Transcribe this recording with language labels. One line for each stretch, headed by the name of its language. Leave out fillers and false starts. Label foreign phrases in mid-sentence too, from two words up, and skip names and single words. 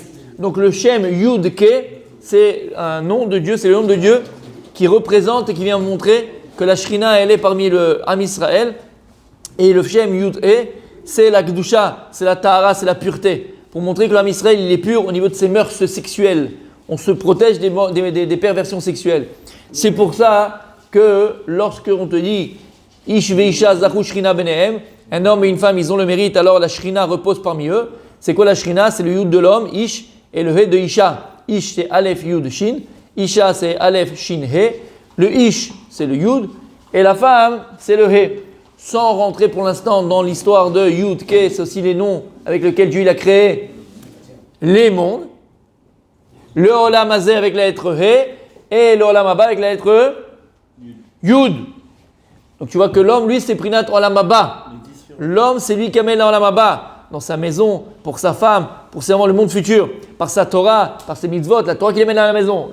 French: Donc le Shem Yud Ke, c'est un nom de Dieu, c'est le nom de Dieu qui représente et qui vient montrer que la Shekhinah elle est parmi le Am Israël. Et le Shem Yud E, c'est la Kedusha, c'est la Tahara, c'est la pureté. Pour montrer que l'Am Israël il est pur au niveau de ses mœurs sexuelles. On se protège des perversions sexuelles. C'est pour ça que lorsque on te dit
Hebrew: איש ואשה זכו שכינה ביניהם,
French: un homme et une femme, ils ont le mérite, alors la shrina repose parmi eux. C'est quoi la shrina? C'est le yud de l'homme, ish, et le he de isha. Ish c'est aleph yud shin, isha c'est aleph shin he. Le ish c'est le yud, et la femme c'est le he. Sans rentrer pour l'instant dans l'histoire de yud ke, c'est aussi les noms avec lesquels Dieu il a créé les mondes. Le
Hebrew: עולם הזה
French: avec la lettre he, et le
Hebrew: עולם הבא
French: avec la lettre yud. Donc tu vois que l'homme, lui, c'est Prinat
Hebrew: עולם הבא.
French: L'homme, c'est lui qui amène
Hebrew: עולם הבא
French: dans sa maison, pour sa femme, pour le monde futur, par sa Torah, par ses mitzvot, la Torah qu'il amène à la maison.